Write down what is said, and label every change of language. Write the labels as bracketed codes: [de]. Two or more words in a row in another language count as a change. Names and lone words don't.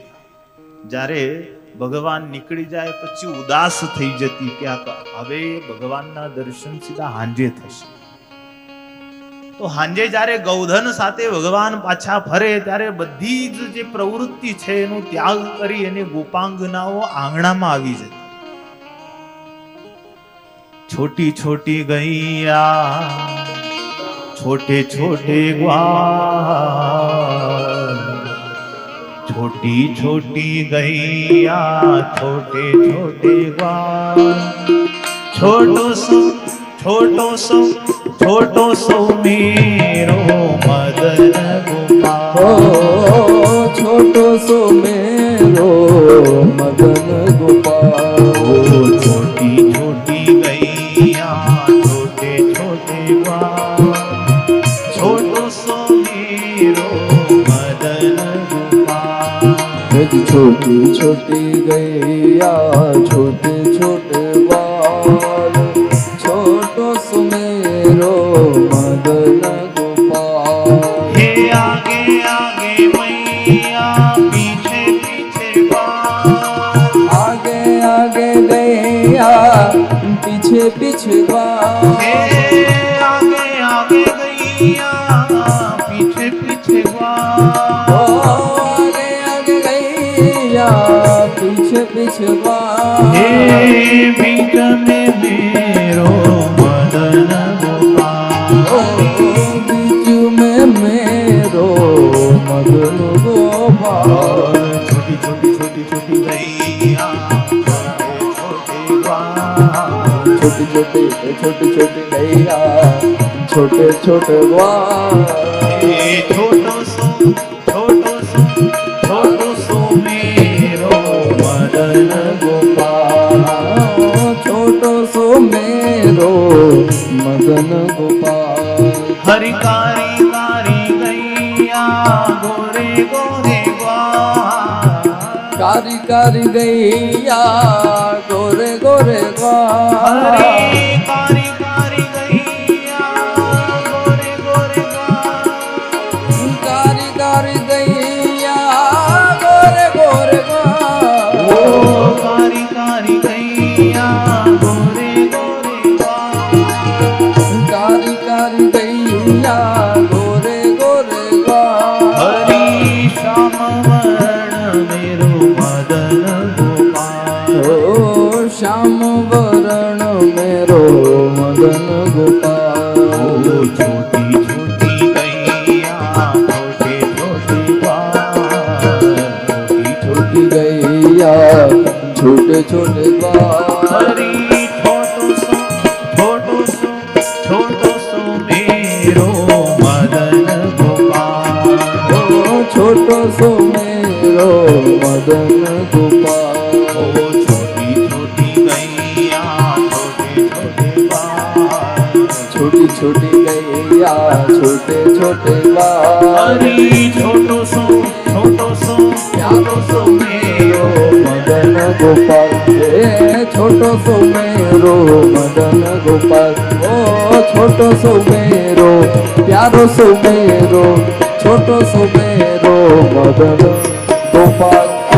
[gu] જ્યારે ભગવાન નીકળી જાય પછી ઉદાસ થઈ જતી કે હવે ભગવાનના દર્શન સીધા હાંજે થશે. તો હાંજે જ્યારે ગૌધન સાથે ભગવાન પાછા ફરે ત્યારે બધી જ જે પ્રવૃત્તિ છે એનો ત્યાગ કરી અને ગોપાંગનાઓ આંગણામાં આવી જતી. [bra] छोटी छोटी गैया छोटे छोटे ग्वाल, छोटी छोटी गैया छोटे छोटे ग्वाल, छोटो सो मेरो मदन गोपाल, छोटो सो मेरो मदन गोपाल, छोटी छोटी छोटे छोटे छोटो सो मेरो मदन गोपाल, छोटी छोटी गैया छोटे छोटे बाल, छोटो सो मेरो मदन गोपाल। हे आगे आगे मैया पीछे पीछे बाल, आगे आगे गैया पीछे पीछे बाल, आगे आगे गैया पीछे पीछे बाल, आगे आगे गैया पीछे पीछे बाल, बीच में मेरो मदन गोपाल, बीच में मेरो मदन गोपाल। छोटी छोटी छोटी छोटी गैया छोटी छोटी छोटी छोटी गैया छोटे छोटे ग्वाल, छोटो सो मेरो मदन गोपाल, छोटो सो मेरो मदन गोपाल। हरि कारी कारी गैया गोरे गोरे ग्वाल, कारी कारी गैया गोरे गोरे ग्वाल, कारी कारी गैया गोरे गोरे ग्वाल, कारी कारी गैया गोरे गोरे ग्वाल, कारी कारी गैया गोरे गोरे ग्वाल, कारी कारी गैया गोरे गोरे ग्वाल। हरि श्याम वर्ण मेरो मदन गोपाल, श्याम वरण मेरो मदन गोपाल, छोटी छोटी गैया छोटे छोटे ग्वाल, छोटी गैया छोटे छोटे ग्वाल, हरि छोटो सो मेरो मदन गोपाल, छोटो सो मेरो मदन गोपाल, छोटी छोटी गैया छोटे छोटे ग्वाल, छोटी छोटी गैया छोटे छोटे ग्वाल, हरि छोटो सो प्यारो सो मेरो मदन गोपाल, छोटो सो मेरो मदन गोपाल, ओ छोटो सो मेरो प्यारो सो मेरो छोटो सो मेरो मदन गोपाल।